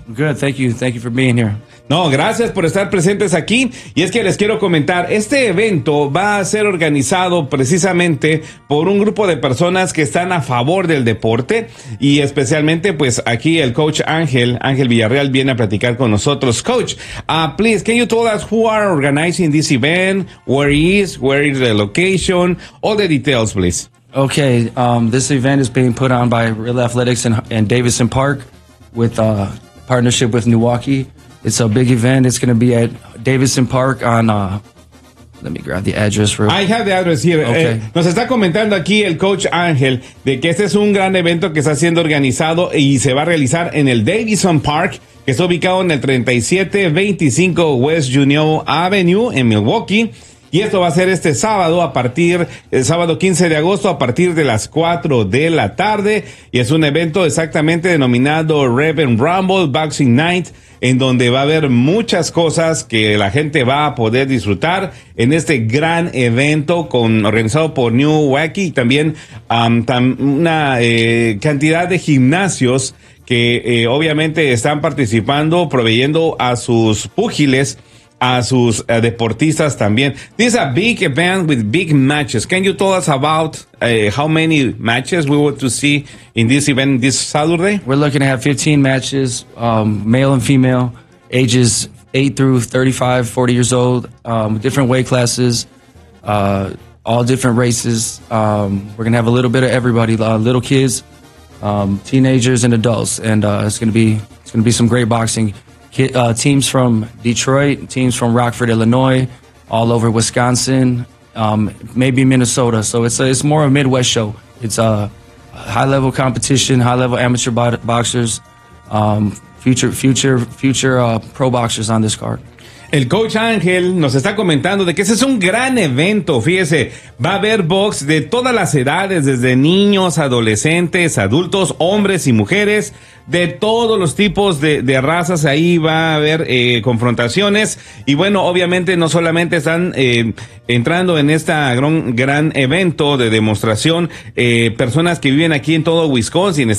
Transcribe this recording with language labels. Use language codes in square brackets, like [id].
[en] Good, thank you. Thank you for being here. [es] No, gracias por estar presentes aquí. Y es que les quiero comentar, este evento va a ser organizado precisamente por un grupo de personas que están a favor del deporte. Y especialmente, pues, aquí el coach Ángel Villarreal, viene a platicar con nosotros. [en] Coach, please, can you tell us who are organizing this event? Where is the location? All the details, please. Okay, this event is being put on by Real Athletics and Davison Park with a partnership with Milwaukee. It's a big event. It's going to be at Davison Park on... let me grab the address real quick. I have the address here. Okay. [es] Nos está comentando aquí el coach Ángel de que este es un gran evento que está siendo organizado y se va a realizar en el Davison Park, que está ubicado en el 3725 West Union Avenue en Milwaukee. Y esto va a ser este sábado el sábado 15 de agosto a partir de las 4 de la tarde. Y es un evento exactamente denominado Rev and Rumble Boxing Night, en donde va a haber muchas cosas que la gente va a poder disfrutar en este gran evento organizado por New Wacky y también cantidad de gimnasios que obviamente están participando, proveyendo a sus púgiles, a sus deportistas también. [en] This is a big event with big matches. Can you tell us about how many matches we want to see in this event this Saturday? We're looking to have 15 matches, male and female, ages 8 through 35, 40 years old, different weight classes, all different races. We're going to have a little bit of everybody, little kids, teenagers and adults, and it's going to be some great boxing. Teams from Detroit, teams from Rockford, Illinois, all over Wisconsin, maybe Minnesota. So it's more a Midwest show. It's a high-level competition, high-level amateur boxers, future pro boxers on this card. [es] El coach Ángel nos está comentando de que ese es un gran evento. Fíjese, va a haber box de todas las edades, desde niños, adolescentes, adultos, hombres y mujeres, de todos los tipos de razas. Ahí va a haber confrontaciones. Y bueno, obviamente no solamente están entrando en este gran evento de demostración personas que viven aquí en todo Wisconsin.